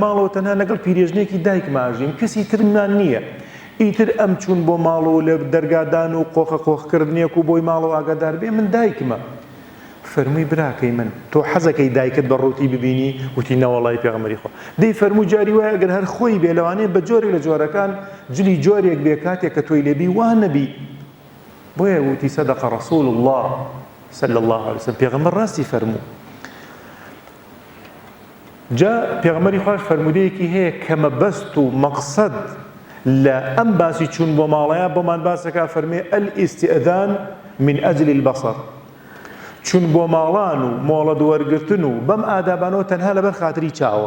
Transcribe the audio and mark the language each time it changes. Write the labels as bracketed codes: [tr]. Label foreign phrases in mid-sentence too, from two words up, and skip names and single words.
[ckb] ماڵەوە تەنها لەگەڵ پیرێژنێکی دایکماژیم کەسی ترمان نییە ئیتر ئەم چوون بۆ ماڵەوە لە دەرگادان و قۆخکردنێک و بۆی ماڵەوە ئاگادار بێ من دایکمە فەرمووی براکەی من تۆ حەزەکەی دایکت بە ڕووتی ببینی وتی نەوەڵای پێغەمبەری خوا دەی فەرمووی جاری وایە ئەگەر هەر خۆی بێ لەوانەیە بە جۆرێک لە جۆرەکان جلی جۆرێک بێ کاتێک کە تۆی لێبی وان نەبی بۆیە وتی [ar] سەدەقە ڕەسوول الله صلی الله عليه وسلم [ckb] پێغەمبەر ڕاستی فەرموو جا پێغەمبەری خوش فەرمودەیەکی هەیە کە مەبەست و مەقسەد لە ئەم باسی چوون بۆ ماڵەیە بۆمان باسەکە فەرمێ [ar] ئەلئیستئذان من ئەجل البەصەر، [ckb] چوون بۆ ماڵان و مۆڵەت وەرگرتن و بەم ئادابانەوە تەنها لەبەر خاتری چاوە.